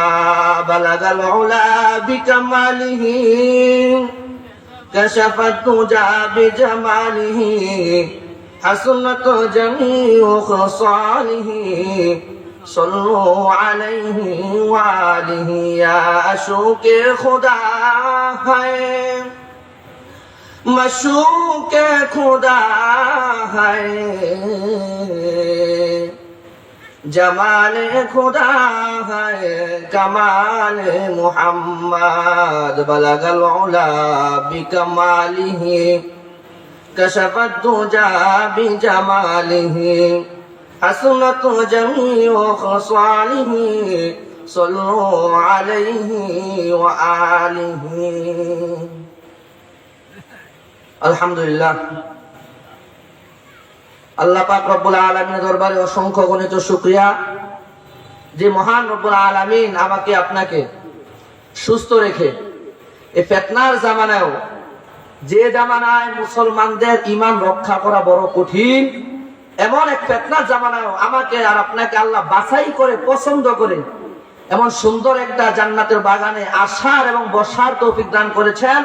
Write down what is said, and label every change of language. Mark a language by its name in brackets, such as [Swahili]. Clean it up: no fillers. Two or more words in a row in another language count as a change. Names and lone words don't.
[Arabic] بلغ العلا بكماله كشف الدجى بجماله حسنت جميع خصاله. صلوا عليه وآله [Urdu] يا عشوق خدا ہے مشوق خدا ہے جمال خدا ہے کمال محمد. [Arabic] بلغ العلا بکمالہ کشف الدجى بجمالہ حسنت جميع خصاله. صلوا عليه وآله. [Bangla] আলহামদুলিল্লাহ, আল্লাহ পাক [Arabic] رب العالمين [Bangla] দরবারে অসংখ্য গণিত শুকরিয়া যে মহান রব্বুল আলামিন আমাকে আপনাকে সুস্থ রেখে এই ফিতনার জামানায়ও, যে জামানায় মুসলমানদের ঈমান রক্ষা করা বড় কঠিন, এমন এক ফিতনার জামানায়ও আমাকে আর আপনাকে আল্লাহ বাছাই করে পছন্দ করে এমন সুন্দর একটা জান্নাতের বাগানে আসার এবং বসার তৌফিক দান করেছেন।